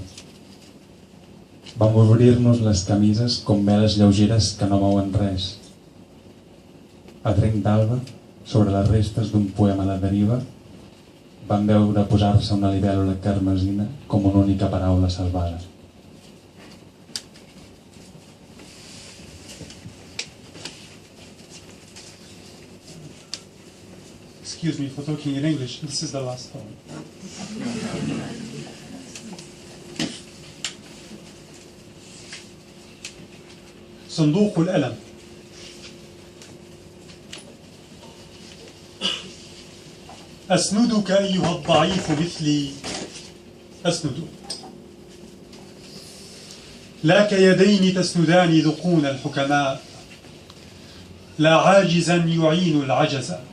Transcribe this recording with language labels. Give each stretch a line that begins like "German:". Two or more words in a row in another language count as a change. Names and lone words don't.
Catalan: Vam obrir-nos les camises com veles lleugeres que no mouen res. A trenc d'alba, sobre les restes d'un poema a la deriva, vam veure posar-se una libèl·lula carmesina com una única paraula salvada.
English: Excuse me for talking in English. This is the last poem.
Arabic: صندوق الألم. أسندك أيها الضعيف مثلي أسندك، لا كيدين تسندان ذقون الحكماء، لا عاجزا يعين العجز،